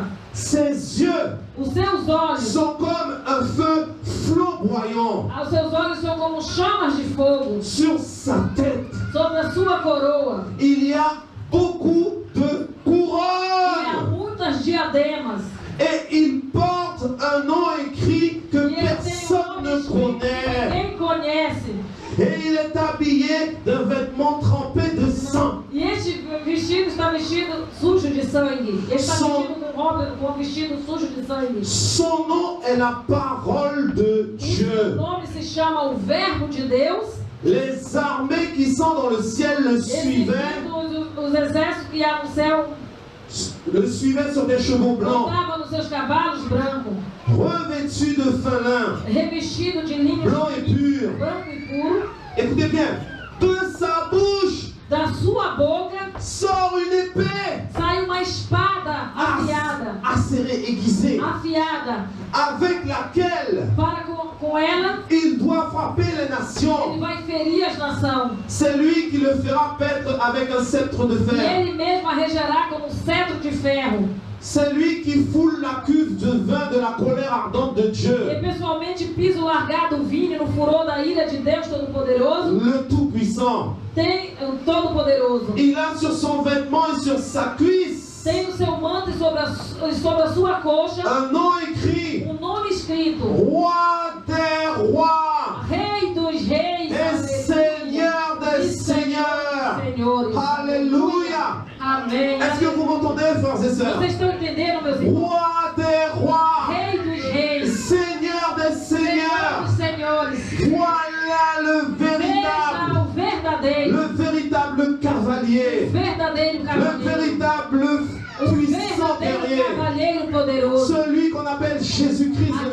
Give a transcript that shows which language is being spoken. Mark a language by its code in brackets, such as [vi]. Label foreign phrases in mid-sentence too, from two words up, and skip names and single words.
[fr] Ses yeux [pt] Os seus olhos, [fr] sont comme un feu flamboyant. [pt] os seus olhos são como chamas de fogo. [fr] Sur sa tête, [pt] Sobre a sua coroa [fr] il y a beaucoup de [pt] e há [fr] couronnes. [pt] muitas diademas. [fr] Et il porte un nom écrit que [pt] E ele tem [fr] personne ne [pt] escrito que [fr] connaît. [pt] ninguém conhece. [fr] Et il est habillé d'un vêtement trempé de sang. [pt] E este vestido está vestido sujo de sangue. Ele está vestido com um vestido sujo de sangue. [fr] Son nom est la parole de [pt] O [fr] Dieu. [pt] nome se chama o Verbo de Deus. [fr] Les armées qui sont dans le ciel le suivaient, [pt] Os exércitos que há no céu [fr] sur des chevaux blancs, [pt] montavam nos seus cavalos brancos, [fr] revêtus de fin lin, [pt] revestido de linho [fr] blanc et pur. [pt] branco e puro. [fr] Écoutez bien, de sa bouche [pt] Da sua boca [fr] sort une épée [pt] sai uma espada afiada, [fr] acérée, aiguisée, [pt] afiada, [fr] avec laquelle [pt] para com ela [fr] il doit frapper les [pt] ele [fr] nations. [pt] vai ferir as nações. [fr] C'est lui qui le fera paître avec un sceptre de [pt] E [fr] fer. [pt] ele mesmo a regerá como um cetro de ferro. [fr] C'est lui qui foule la cuve de vin de la colère ardente de [pt] E [fr] Dieu, [pt] pessoalmente pisa o largado vinho no furor da ira de Deus Todo-Poderoso. [fr] le Tout-Puissant. [pt] Tem o Todo-Poderoso. [fr] Il a sur son vêtement et sur sa cuisse [pt] Tem no seu manto e sobre a sua coxa [fr] un nom écrit: [pt] nome escrito: [fr] Roi des rois [pt] Rei dos reis [fr] et Seigneur des seigneurs. [pt] Senhores. [fr] Alléluia. [pt] Amém. [fr] Est-ce que vous m'entendez, frères et sœurs? [pt] Vocês estão entendendo, meus irmãos? [fr] Roi des rois, [pt] Rei dos reis, [fr] Seigneur des [pt] Senhor [fr] seigneurs. [pt] dos senhores. [fr] Voilà le [pt] Veja [fr] véritable, [pt] o verdadeiro [fr] cavalier, [pt] cavaleiro. [fr] le véritable [pt] O [fr] puissant [pt] verdadeiro [fr] guerrier, [pt] cavaleiro poderoso. [fr] celui qu'on appelle Jésus-Christ de